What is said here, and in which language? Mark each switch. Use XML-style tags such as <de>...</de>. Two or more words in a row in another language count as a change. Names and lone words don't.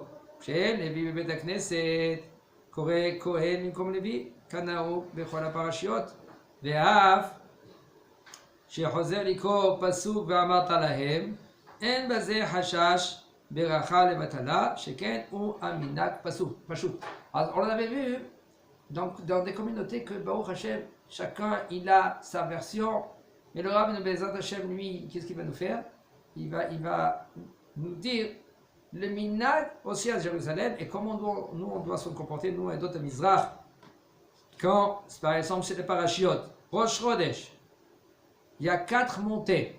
<he>כשאין לוי בבית הכנסת, קורא כהן במקום לוי, כנהוג בכל הפרשיות, ואף שחוזר לקרוא פסוק ואמרת להם, אין בזה חשש ברכה לבטלה, שכן הוא המנהג פשוט.</he> <fr>Alors on avait vu donc, dans des communautés que</fr> <he>ברוך השם,</he> <fr>chacun il a sa version, mais le Rav Bezat Hashem lui, qu'est-ce qu'il va nous faire? Il va nous dire le minhag aussi à Jérusalem et comment nous on doit se comporter, nous et d'autres Mizrach, quand par exemple c'est les parashiot, Rosh Chodesh, il y a 4 montées.</fr>